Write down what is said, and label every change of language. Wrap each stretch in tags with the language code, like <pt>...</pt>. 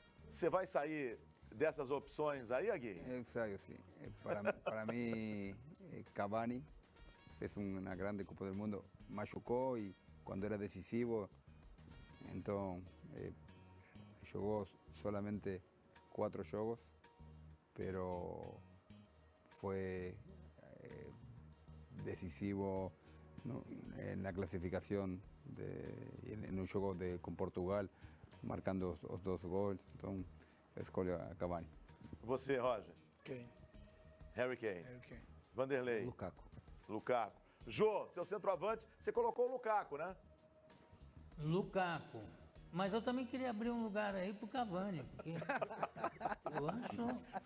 <pt>Você vai sair dessas opções aí, Agui? Eu saio, sim. Para mim, Cavani fez uma grande Copa do Mundo, machucou e quando era decisivo, então jogou solamente</pt> <es>4 jogos, pero fue decisivo, ¿no?, en la clasificación en un juego con Portugal, marcando os 2 gols.</es> <pt>Então, eu escolho a Cavani. Você, Roger? Quem? Harry Kane. Harry Kane. Vanderlei. Lukaku. Lukaku. Jô, seu centroavante, você colocou o Lukaku, né? Lukaku. Mas eu também queria abrir um lugar aí pro Cavani, porque eu acho...</pt>